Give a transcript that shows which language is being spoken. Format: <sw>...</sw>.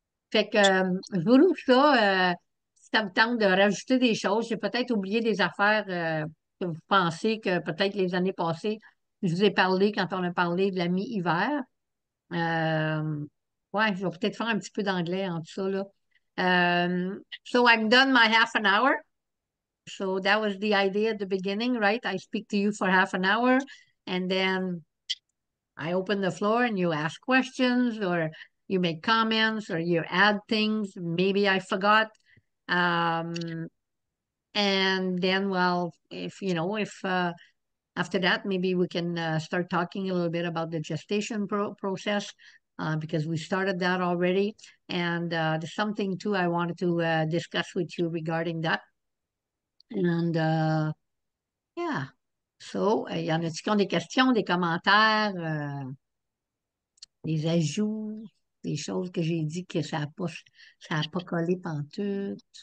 <fr>Fait que, je vous rouvre ça, si ça me tente de rajouter des choses. J'ai peut-être oublié des affaires que vous pensez que peut-être les années passées, je vous ai parlé quand on a parlé de la mi-hiver. Euh, ouais, je vais peut-être faire un petit peu d'anglais en tout ça, là.</fr> <en>So I'm done my half an hour. So that was the idea at the beginning, right? I speak to you for half an hour and then I open the floor and you ask questions or you make comments or you add things. Maybe I forgot. Um, and then, well, if after that, maybe we can start talking a little bit about the gestation process because we started that already. And there's something too I wanted to discuss with you regarding that. And yeah.</en> <fr>So, y en a-t-il qui ont des questions, des commentaires, des ajouts, des choses que j'ai dit que ça a pas collé pantoute?</fr>